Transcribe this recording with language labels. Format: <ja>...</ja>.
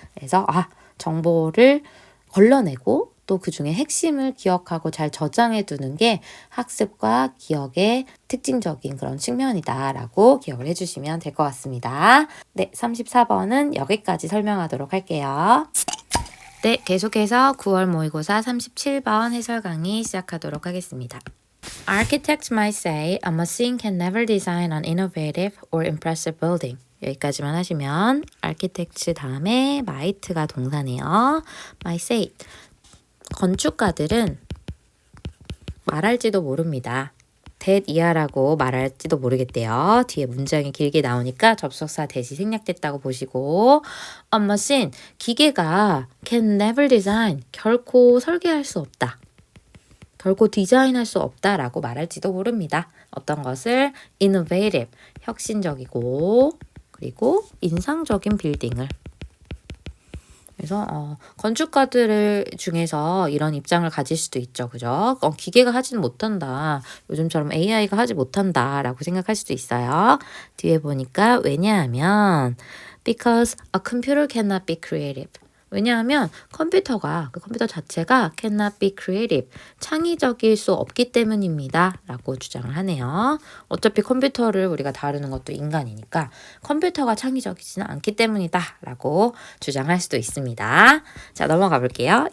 <ko>그래서 정보를 걸러내고 또 그 중에 핵심을 기억하고 잘 저장해 두는 게 학습과 기억의 특징적인 그런 측면이다라고 기억을 해주시면 될 것 같습니다. 네, 34번은 여기까지 설명하도록 할게요. 네, 계속해서 9월 모의고사 37번 해설 강의 시작하도록 하겠습니다.</ko> <en>Architects might say a machine can never design an innovative or impressive building.</en> <ko>여기까지만 하시면 architects 다음에 might가 동사네요.</ko> <en>might say.</en> <ko>건축가들은 말할지도 모릅니다. that 이하라고 말할지도 모르겠대요. 뒤에 문장이 길게 나오니까 접속사 that이 생략됐다고 보시고 a machine, 기계가</ko> <en>can never design,</en> <ko>결코 설계할 수 없다. 결코 디자인할 수 없다라고 말할지도 모릅니다. 어떤 것을 innovative, 혁신적이고 그리고 인상적인 빌딩을 그래서 건축가들 중에서 이런 입장을 가질 수도 있죠. 그죠? 기계가 하지는 못한다. 요즘처럼 AI가 하지 못한다 라고 생각할 수도 있어요. 뒤에 보니까 왜냐하면</ko> <en>because a computer cannot be creative.</en> <ko>왜냐하면 컴퓨터가 그 컴퓨터 자체가</ko> <en>cannot be creative,</en> <ko>창의적일 수 없기 때문입니다. 라고 주장을 하네요. 어차피 컴퓨터를 우리가 다루는 것도 인간이니까 컴퓨터가 창의적이지는 않기 때문이다. 라고 주장할 수도 있습니다. 자, 넘어가 볼게요.</ko>